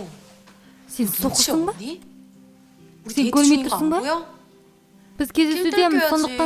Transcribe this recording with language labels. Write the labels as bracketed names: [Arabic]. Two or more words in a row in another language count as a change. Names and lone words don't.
[Kazakh] Сен [Korean] 눈치 [Kazakh] соқырсың ба? [Korean] 없니? 우리 [Kazakh] Сен [Korean] 데이트 [Kazakh] көрмей [Korean] 중인 거 [Kazakh] тұрсың [Korean] 안 [Kazakh] ба? [Korean] 보여? [Kazakh] Біз кездесудеміз, келтіріп сондықтан